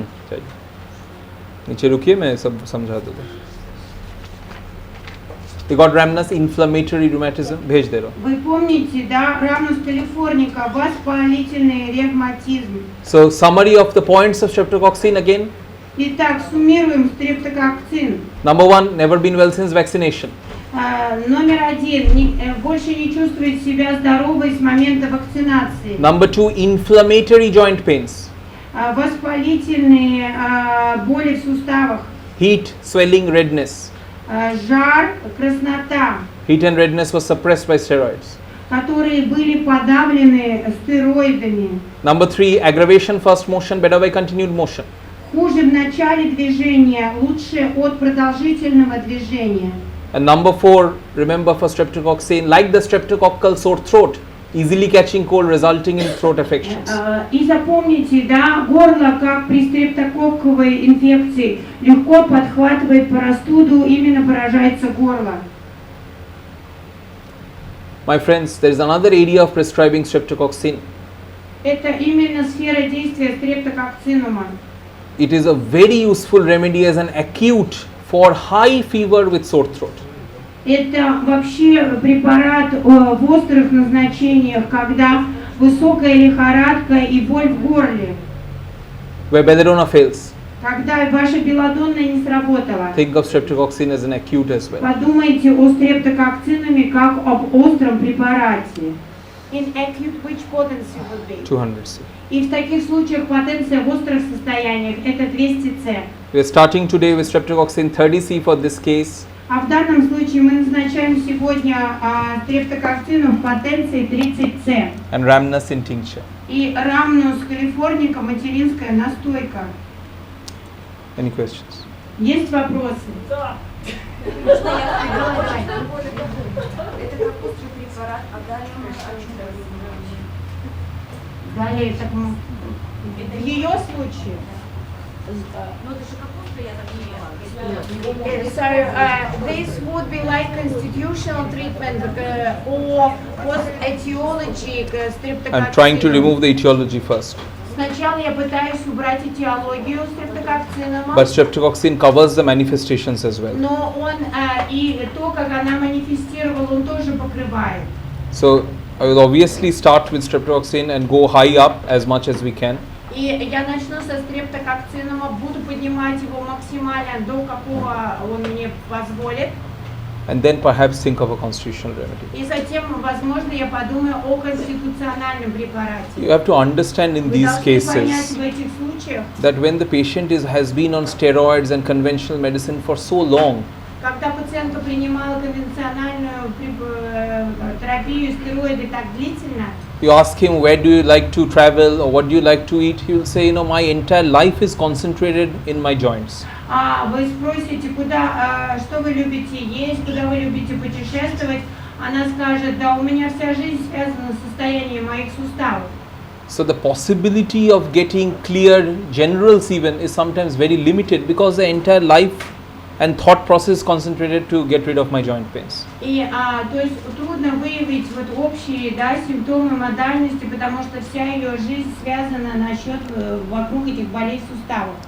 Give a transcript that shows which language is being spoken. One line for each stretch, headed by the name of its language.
Hindi: चलिए नीचे रुकिए मैं सब समझा दूँगा.
English: You got Rhamnus inflammatory rheumatism,
Hindi: भेज दे रहा हूँ.
Russian: Вы помните, да, Рамнус калифорника, воспалительный ревматизм.
English: So summary of the points of streptococcine again.
Russian: Итак, суммируем стрептококцин.
English: Number one, never been well since vaccination.
Russian: Номер один. Больше не чувствует себя здоровой с момента вакцинации.
English: Number 2, inflammatory joint pains,
Russian: Воспалительные боли в суставах.
English: heat, swelling, redness.
Russian: Жар, краснота,
English: Heat and redness was suppressed by steroids.
Russian: которые были подавлены стероидами.
English: Number 3, aggravation first motion, better by continued motion.
Russian: Хуже в начале движения, лучше от продолжительного движения.
English: And number 4, remember for streptococci, like the streptococcal sore throat, easily catching cold resulting in throat affections.
Russian: И запомните, да, горло, как при стрептококковой инфекции, легко подхватывает простуду, именно поражается горло.
English: My friends, there is another area of prescribing streptococci.
Russian: Это именно сфера действия стрептококцинума.
English: It is a very useful remedy as an acute for high fever with sore throat.
Russian: Это вообще препарат в острых назначениях, когда высокая лихорадка и боль в горле.
English: Where belladonna fails,
Russian: Когда ваша белладонна не сработала.
English: think of streptococci as an acute as well.
Russian: Подумайте о стрептококцинуме как об остром препарате.
English: In acute which potency would be? 200C.
Russian: И в таких случаях потенция в острых состояниях это 200С.
English: We are starting today with streptococci 30C for this case.
Russian: А в данном случае мы назначаем сегодня стрептококцину в потенции 30С.
English: And rhamnus in tincture.
Russian: И рамнус калифорника, материнская настойка.
English: Any questions?
Russian: Есть вопросы? Можно я спросила? Это как острый препарат, а далее мы о чем говорим? Далее, так, в ее случае. Ну это же как острый, я так не
English: So this would be like constitutional treatment or post-etiology streptococcinum. I'm trying to remove the etiology first.
Russian: Сначала я пытаюсь убрать этиологию стрептококциnuма,
English: But streptococci covers the manifestations as well.
Russian: но он и то, как она манифестировала, он тоже покрывает.
English: So I will obviously start with streptococci and go high up as much as we can.
Russian: И я начну со стрептококцинума, буду поднимать его максимально до какого он мне позволит.
English: And then perhaps think of a constitutional remedy.
Russian: И затем, возможно, я подумаю о конституциональном препарате.
English: You have to understand in
Russian: Вы
English: these
Russian: должны понять
English: cases
Russian: в этих случаях,
English: that when the patient has been on steroids and conventional medicine for so long,
Russian: когда пациентка принимала конвенциональную терапию, стероиды так длительно,
English: you ask him where do you like to travel or what do you like to eat, he will say, my entire life is concentrated in my joints.
Russian: вы спросите, что вы любите есть, куда вы любите путешествовать, она скажет, да, у меня вся жизнь связана с состоянием моих суставов.
English: So the possibility of getting clear generals even is sometimes very limited because the entire life and thought process concentrated to get rid of my joint pains.
Russian: И то есть трудно выявить вот общие, да, симптомы модальности, потому что вся ее жизнь связана вокруг этих болей суставов.